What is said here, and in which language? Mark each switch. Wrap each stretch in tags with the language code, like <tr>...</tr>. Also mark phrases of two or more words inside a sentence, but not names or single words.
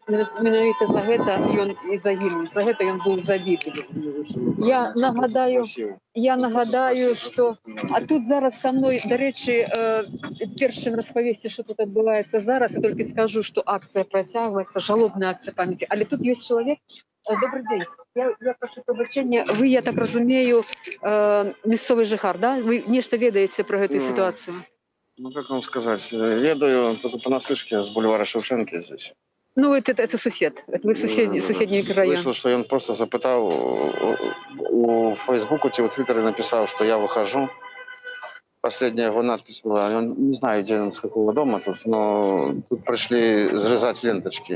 <be>менавіта за гэта ён і загінуў, за гэта ён быў забіты. Я нагадаю, што а тут зараз са мной, дарэчы, першым распавесці, што тут адбываецца зараз, я толькі скажу, што акцыя працягваецца, жалобная акцыя памяці, але тут ёсць чалавек.</be> <ru>Добрый день.</ru> <be>Я прошу прабачэння. Вы, я так разумею, мясцовы жыхар, да? Вы нешта ведаеце пра гэтую ситуацию?</be> <ru>Ну, как вам сказать, ведаю только понаслышке с бульвара Шевченки здесь. Ну, это сусед. Вы суседний микрорайон. Слышал, что он просто запытал у Фейсбуку, у Твиттере написал, что я выхожу. Последняя его надпись была, он не знаю, где он, с какого дома тут, но тут пришли срезать ленточки.</ru>